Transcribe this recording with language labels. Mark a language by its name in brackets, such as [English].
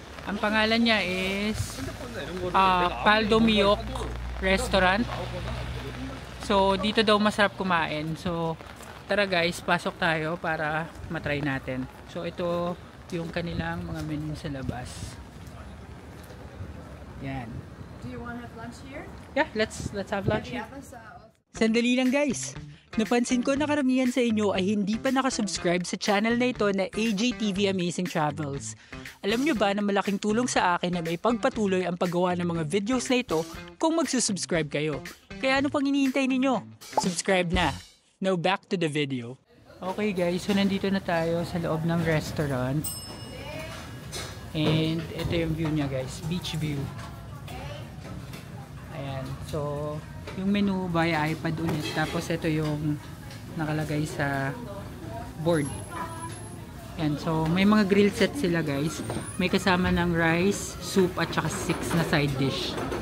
[Filipino] Ang pangalan niya is Paldomiyok Restaurant. So dito daw masarap kumain. So tara guys, pasok tayo para matry natin. So ito yung kanilang mga menu sa labas. Yan. [English] Do you want to have lunch here? Yeah, let's have lunch here. Yeah, [Filipino] Sandali lang guys. Napansin ko na karamihan sa inyo ay hindi pa nakasubscribe sa channel na ito na AJTV Amazing Travels. Alam nyo ba na malaking tulong sa akin na may pagpatuloy ang paggawa ng mga videos na ito kung magsusubscribe kayo. Kaya ano pang hinihintay ninyo? Subscribe na. [English] Now back to the video. [Filipino] Okay guys, so nandito na tayo sa loob ng restaurant. And ito yung view niya guys, beach view. Ayan, so yung menu via iPad ulit. Tapos ito yung nakalagay sa board. Ayan, so may mga grill set sila guys. May kasama ng rice, soup at saka 6 na side dish.